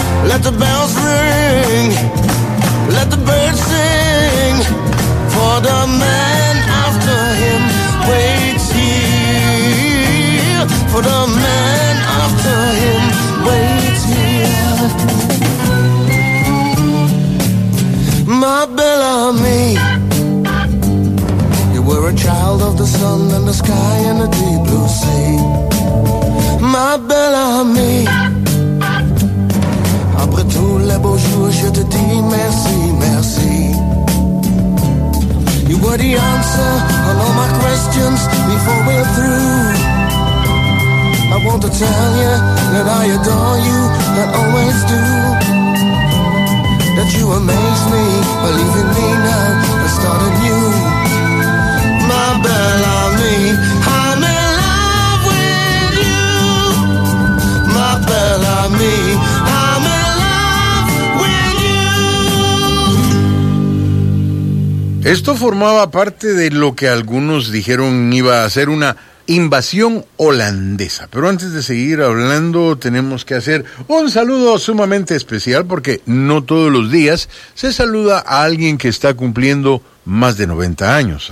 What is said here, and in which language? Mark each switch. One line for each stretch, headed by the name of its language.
English: Let the bells ring, let the birds sing, for the man after him waits here, for the man after him waits here. My Bellamy, you were a child of the sun and the sky and the deep blue sea.
French: My Bellamy, après tous les beaux jours, je te dis merci, merci.
English: You were the answer on all my questions before we're through. I want to tell you that I adore you and always do. That you amaze me, believe in me now, I start anew. My Bellamy, I'm in love with you. My Bellamy, I'm in love with you.
Spanish: Esto formaba parte de lo que algunos dijeron iba a ser una invasión holandesa. Pero antes de seguir hablando, tenemos que hacer un saludo sumamente especial, porque no todos los días se saluda a alguien que está cumpliendo más de 90 años.